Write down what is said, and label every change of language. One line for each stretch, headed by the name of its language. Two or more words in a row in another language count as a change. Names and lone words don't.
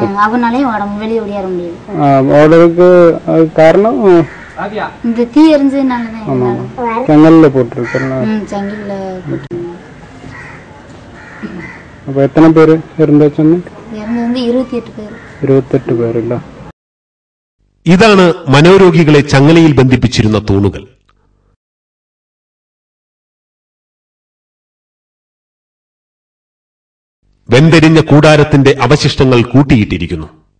Tamil: அவனாலையும் வெளியே ஓடியார முடியல. ஓடுறதுக்கு காரணம் இந்த தீ எரிஞ்சதுனாலதான். செங்கல்ல போட்டுருக்கேன். செங்கல்ல போட்டு. அப்ப எத்தனை பேர் இருந்தாச்சுன்னு? 28 பேர்.
Malayalam: 28 പേരില്ല. ഇതാണ് മനോരോഗികളെ ചങ്ങലയിൽ ബന്ധിപ്പിച്ചിരുന്ന തൂണുകൾ. വെന്തെരിഞ്ഞ കൂടാരത്തിന്റെ അവശിഷ്ടങ്ങൾ കൂട്ടിയിട്ടിരിക്കുന്നു.